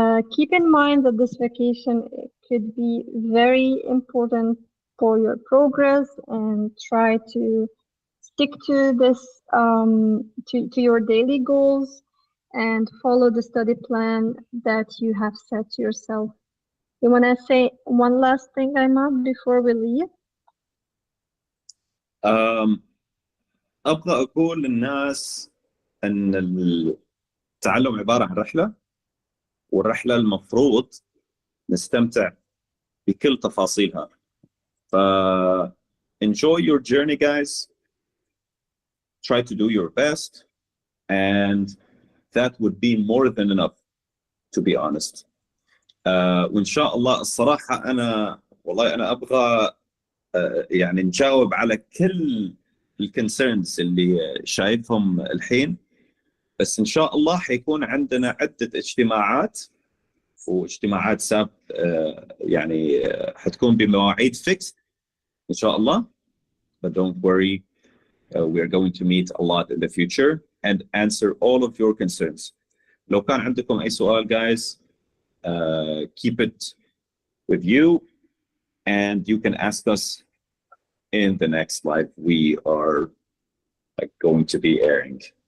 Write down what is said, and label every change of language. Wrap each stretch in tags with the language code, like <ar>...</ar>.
<en>Keep in mind that this vacation could be very important for your progress, and try to stick to this to your daily goals and follow the study plan that you have set to yourself. You want to say one last thing, Aima, before we leave?</en> <ar>أبغى أقول للناس أن التعلم عبارة عن رحلة، والرحلة المفروض نستمتع بكل تفاصيلها.</ar> <en>ف enjoy your journey guys, try to do your best and that would be more than enough to be honest.</en> <ar>وإن شاء الله الصراحة أنا والله أنا أبغى يعني نجاوب على كل الكونسيرنز اللي شايفهم الحين، بس إن شاء الله حيكون عندنا عدة اجتماعات واجتماعات يعني حتكون بمواعيد فيكس إن شاء الله.</ar> <en>But don't worry, we are going to meet a lot in the future and answer all of your concerns.</en> <ar>لو كان عندكم أي سؤال</ar> <en>guys, keep it with you and you can ask us in the next live we are going to be airing.</en>